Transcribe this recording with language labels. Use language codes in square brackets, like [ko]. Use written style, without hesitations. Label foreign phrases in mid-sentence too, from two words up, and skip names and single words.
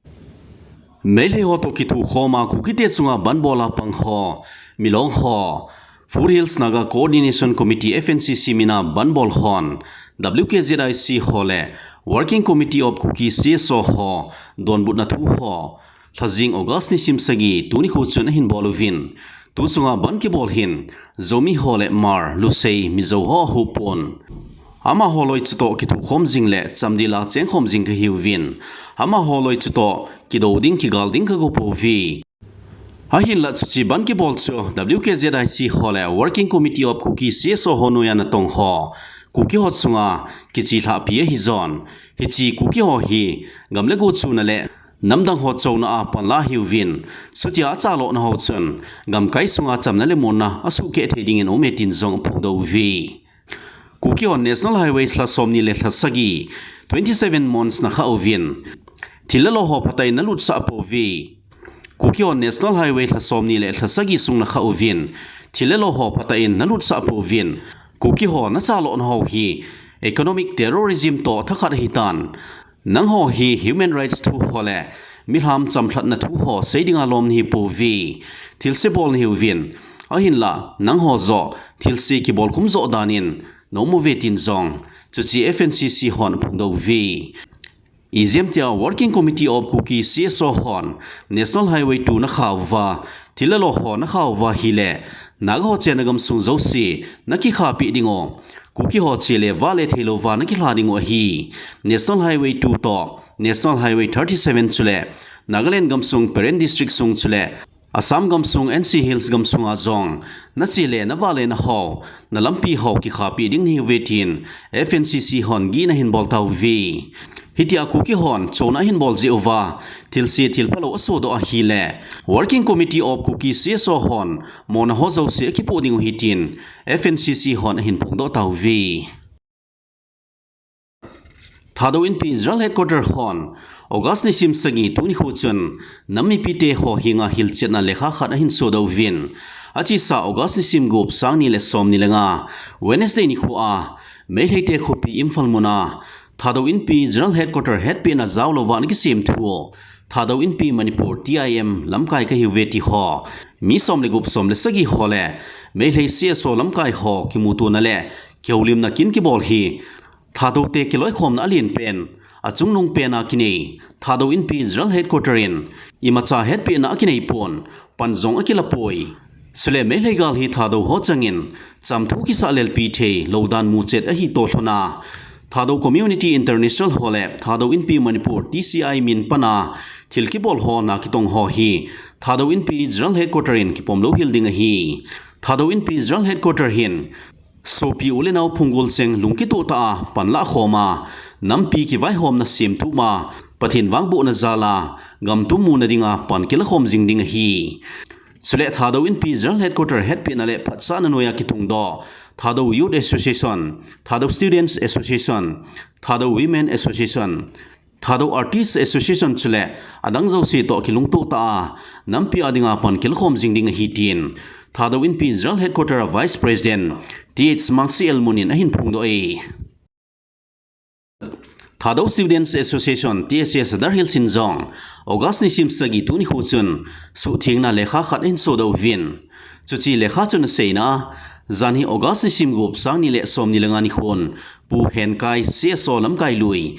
[tcz] Mele ho to ki thu khoma KUKITE chunga banbola pang ho milong ho Food Hills Naga Coordination Committee FNCC mina banbol HON WCKCSOs hole Working Committee of KUKITE ho don but na thu ho Lajing August ni sim sagi tu ni khu chun HINBOL vin tu chunga ban ki bol hin zomi hole mar lusei mizo ho hupon ama holoi chuto ki thu khom jing le chamdila cheng khom jing ka hiu vin ama holoi chuto ki do ding ki gal ding ka go po vi ha hin la chuchi ban ki bol chu WKZIC hole Working Committee of KUKITE ho no yana tong ho kuki ho chunga ki chi thla pi hi zon hi chi kuki ho hi gamle go chu na le Namdang ho chona a panla hiuvin sutia chalo na ho chun gam kai sunga chamna le mona asu ke theding in ometin zong phongdo vi kuki on national highway thla somni le thla sagi 27 months na kha ovin thilalo ho patai na lut sa po vi kuki on national highway thla somni le thla sagi sung na kha ovin thilalo ho patai na lut sa po vin kuki ho na chalo na ho hi [en] economic terrorism [tcz] to thakhat hitan nang ho hi [en] human rights [tcz] thu hole milham chamthlat na thu ho seiding alom hi po vi thilse bol hi win a hin la nang ho zo thilse ki bol kum zo danin no mu vetin zong chuchi FNCC hon phungdo vi izemtia Working Committee of KUKITE hon National Highway 2 na khawwa thilalo ho na khawwa hi le naga ho chenagam sungzo si naki khapi dingo Kuki ho chile vale thelo wa na ki hlading o hi National Highway 2 to National Highway 37 chule Nagaland gamsung PEREN district sung chule Assam gamsung NC Hills gamsung azong na chile na vale na ho na LAMPI ho ki khapi ding ni vetin FNCC hon gi na HINBOL taw vi hitia kuki hon chona HINBOL ji ova thilsi thilpalo asodo a hile Working Committee of KUKITE hon mona ho zo se ki poding hitin FNCC hon hin phongdo taw vi thado in pi Israel headquarter hon August ni sim sagi tuni khu chun nami pite ho hinga hil chetna lekha khat hin sodo vin achi sa August ni sim group sang ni le som ni lenga Wednesday ni khu a me heite khopi imphal muna thado in pi Israel headquarter head pe na zawlo wan ki sim thu thado in pi Manipur TIM lamkai ka hiweti ho mi som le group som le sagi hole me lei CSO lamkai ho ki mutu na le keulim na kin ki bol hi thado te ki loi khom na alin pen achung nung pena kini thado in pi Israel headquarter in imacha head pe na kini pon panjong akila poi sule me legal hi thado ho changin chamthu ki sa LLP the lodan mu chet a hi to hlona thado community international hole thado in pi Manipur TCI min pana thilki bol ho na kitong ho hi thado in pi Israel headquarter in ki pomlo hilding a hi thado in pi Israel headquarter hin sopi ulenau phungul cheng lungki tu ta panla khoma nampi ki vai hom na sim tu ma pathin wangbu na zala gam tu mu na dinga pan kila khom jing ding hi sule thado in pi Israel headquarter head pe na le phatsa na noya ki tung do thado youth association thado students association thado women association thado artists association chule adang zo si to kilung tu ta nampi adinga pan kil khom jing ding hi tin thado in pi Israel headquarter vice president TH Mangsi Elmunin ahin phungdo e thado students association TSS Dar Hill Sinjong August ni sim sagi tuni khu chun su thingna lekha khat in so do vin chuchi lekha chun seina zani August ni sim group sang ni le som ni lenga ni khon pu hen kai CSO lam kai lui